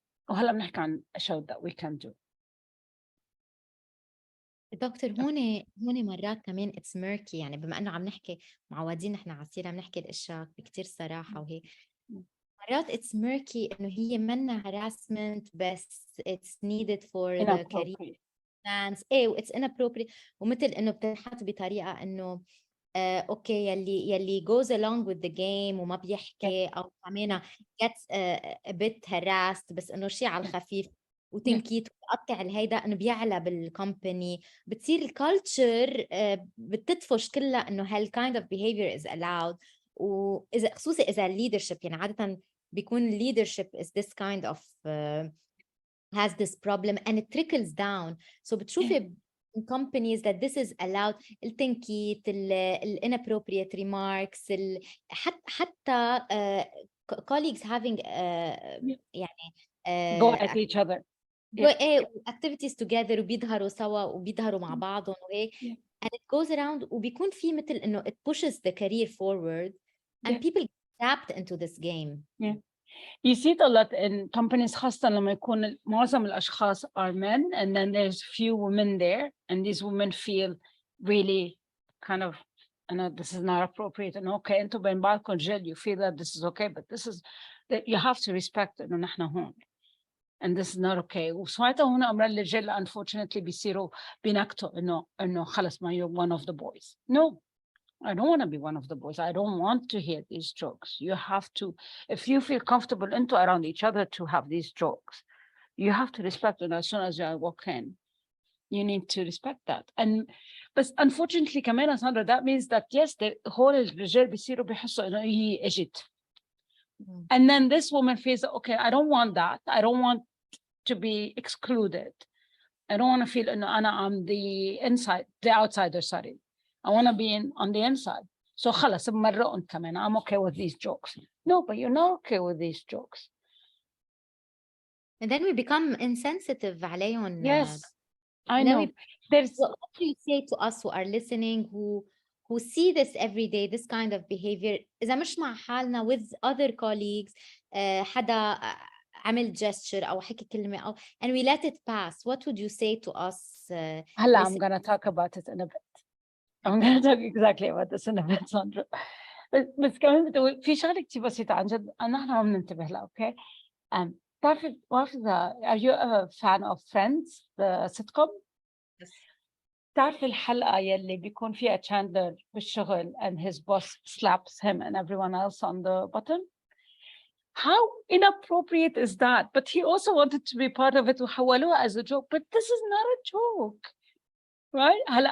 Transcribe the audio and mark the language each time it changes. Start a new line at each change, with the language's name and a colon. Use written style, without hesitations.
Arabic: وهلا بنحكي عن اشياء
English: that we can do.
Arabic: دكتور هون مرات كمان
English: it's murky,
Arabic: يعني بما انه عم نحكي معودين نحن على السيره عم نحكي الاشياء بكتير صراحه, وهي مرات it's murky انه هي منا harassment بس
English: it's needed for the career plans.
Arabic: ايه,
English: it's inappropriate,
Arabic: ومثل انه بتنحط بطريقه انه اوكي يلي
English: goes along with the game
Arabic: وما بيحكي او كمان
English: gets a bit harassed,
Arabic: بس انه شيء على الخفيف. وتنكيت وتقطع الهيدا انه بيعلى بالكومباني، بتصير الكالتشر بتدفش كلها انه هالكايند اوف
English: behavior is allowed.
Arabic: واذا خصوصي اذا
English: leadership
Arabic: يعني عاده بيكون
English: leadership is this kind of has this problem and it trickles down. So
Arabic: بتشوفي
English: in companies that this is allowed،
Arabic: التنكيت،
English: inappropriate remarks، حتى colleagues having يعني go at each other. activities together
Arabic: وبيظهروا سوا وبيظهروا مع بعضهم وهيك.
English: and it goes around
Arabic: وبيكون في مثل انه
English: it pushes the career forward and people get trapped into this game. You see it a lot in companies
Arabic: خاصة لما يكون معظم الأشخاص
English: are men and then there's few women there and these women feel really kind of, this is not appropriate and okay,
Arabic: انتوا بين بعضكم رجال,
English: you feel that this is okay, but this is that you have to respect
Arabic: إنه نحن هون
English: and this is not okay.
Arabic: وسمعت هنا أمر الرجال unfortunately بيصيروا بينكتوا إنه خلص ما
English: you're one of the boys. No, I don't want to be one of the boys. I don't want to hear these jokes. You have to, if you feel comfortable into around each other to have these jokes, you have to respect it. As soon as you walk in, you need to respect that. But unfortunately, كمان Sandra, that means that yes, the whole
Arabic: الرجال بيصيروا بيحسوا إنه هي إجت.
English: And then this woman feels, okay, I don't want that. I don't want to be excluded. I don't want to feel إنه I'm the outsider, sorry. I want to be on the inside.
Arabic: So خلاص بمرقهم كمان.
English: I'm okay with these jokes. No, but you're not okay with these jokes. And then we become insensitive عليهم. Yes, I know. What do you say to us who are listening, who see this every day, this kind of behavior?
Arabic: إذا مش مع حالنا
English: with other colleagues,
Arabic: حدا عمل gesture أو حكي كلمة أو
English: and we let it pass. What would you say to us? هلا I'm going to talk about it in a bit. I'm going to talk exactly about this in a bit, Sandra.
Arabic: بس كمان بتقول في شغلة كتير بسيطة عن جد نحن ما بننتبه لها.
English: Okay. تعرفي are you a fan of Friends, the sitcom? Yes.
Arabic: تعرفي الحلقة يلي بيكون فيها
English: Chandler
Arabic: بالشغل
English: and his boss slaps him and everyone else on the button? How inappropriate is that? But he also wanted to be part of it وحولوها as a joke, but this is not a joke, right?